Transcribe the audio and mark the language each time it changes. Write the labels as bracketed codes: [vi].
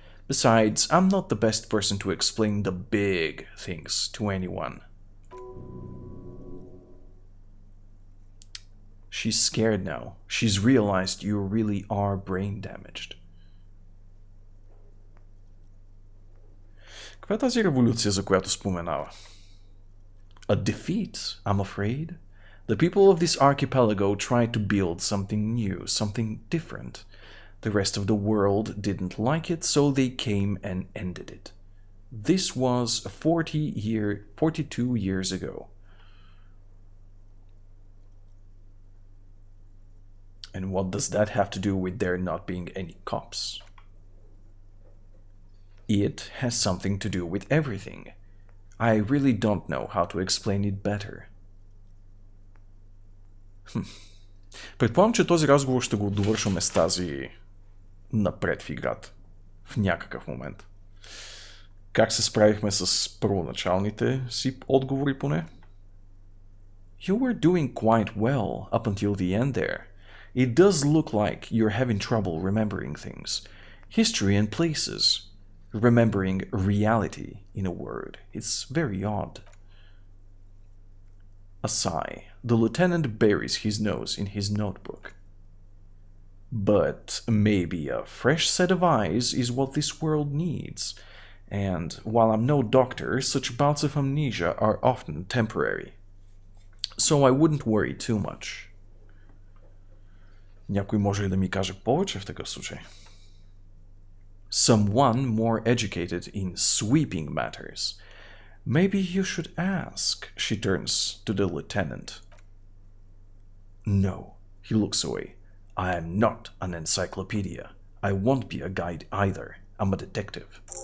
[en] Besides, I'm not the best person to explain the big things to anyone. She's scared now. She's realized you really are brain damaged. [bg] Каква е тази революция, за която споменава? [en] A defeat, I'm afraid. The people of this archipelago tried to build something new, something different. The rest of the world didn't like it, so they came and ended it. This was 42 years ago. And what does that have to do with there not being any cops? It has something to do with everything. I really don't know how to explain it better. [bg] Предполагам, че този разговор ще го довършваме с тази напред в играта. В някакъв момент. Как се справихме с първоначалните си отговори поне? [en] You were doing quite well up until the end there. It does look like you're having trouble remembering things. History and places. Remembering reality, in a word. It's very odd. A sigh. The lieutenant buries his nose in his notebook. But maybe a fresh set of eyes is what this world needs. And while I'm no doctor, such bouts of amnesia are often temporary. So I wouldn't worry too much. [bg] Някой може ли да ми каже повече в такъв случай? [en] Someone more educated in sweeping matters. Maybe you should ask. She turns to the lieutenant. No, he looks away. I am not an encyclopedia. I won't be a guide either. I'm a detective.